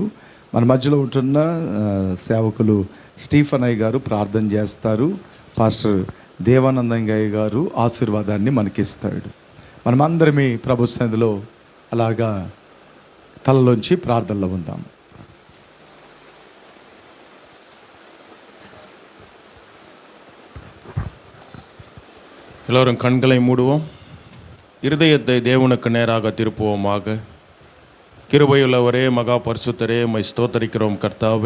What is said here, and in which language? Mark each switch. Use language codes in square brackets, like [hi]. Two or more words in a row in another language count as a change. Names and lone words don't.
[te] మన మధ్యలో ఉంటున్న సేవకులు స్టీఫన్ అయ్య గారు ప్రార్థన చేస్తారు. పాస్టర్ దేవానందయ్య గారు ఆశీర్వాదాన్ని మనకిస్తాడు. మనమందరమీ ప్రభు సన్నిధిలో అలాగా తలలోంచి ప్రార్థనలో ఉందాం. [ta] எல்லோரும் கண்களை மூடுவோம். இருதயத்தை தேவனுக்கு நேராக திருப்புவோமாக. கிருபையுள்ளவரே, மகா பரிசுத்தரே, உம்மை ஸ்தோத்தரிக்கிறோம் கர்த்தாவே.